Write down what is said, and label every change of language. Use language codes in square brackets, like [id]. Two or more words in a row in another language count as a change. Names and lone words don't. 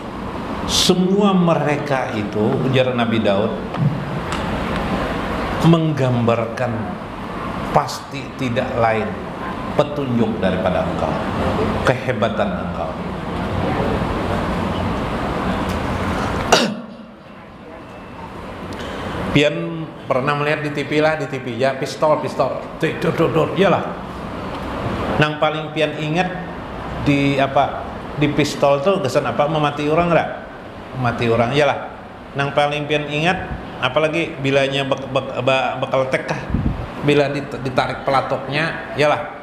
[id] Semua mereka itu, ujar Nabi Daud, menggambarkan pasti tidak lain petunjuk daripada engkau, kehebatan engkau. [bjn] Pian pernah melihat di TV ya, [id] pistol, iyalah. [bjn] Nang paling pian ingat di pistol tuh kesan apa? [id] Memati orang enggak? Mati orang, iyalah. [bjn] Nang paling pian ingat, apalagi bilanya bakal tekah, bila ditarik pelatoknya, iyalah.